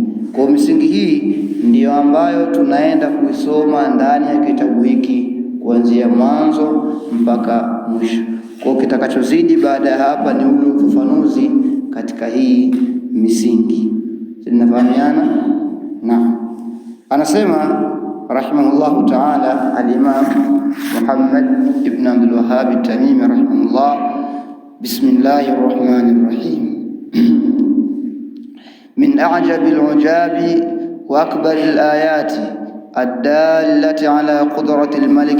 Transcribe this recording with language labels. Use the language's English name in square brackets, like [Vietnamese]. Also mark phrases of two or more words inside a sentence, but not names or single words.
[Swahili] Kwa misingi hii ndiyo ambayo tunaenda kuisoma ndani ya kitabu hiki kuanzia mwanzo mpaka mwisho. Kwa kitakachozidi baada ya hapa ni ule ufafanuzi katika hii misingi. Tunafahamiana? Na anasema [Arabic] رحمه الله تعالى الإمام محمد بن عبد الوهاب التميمي رحمه الله، بسم الله الرحمن الرحيم. من أعجب العجاب وأكبر الآيات الدالة على قدرة الملك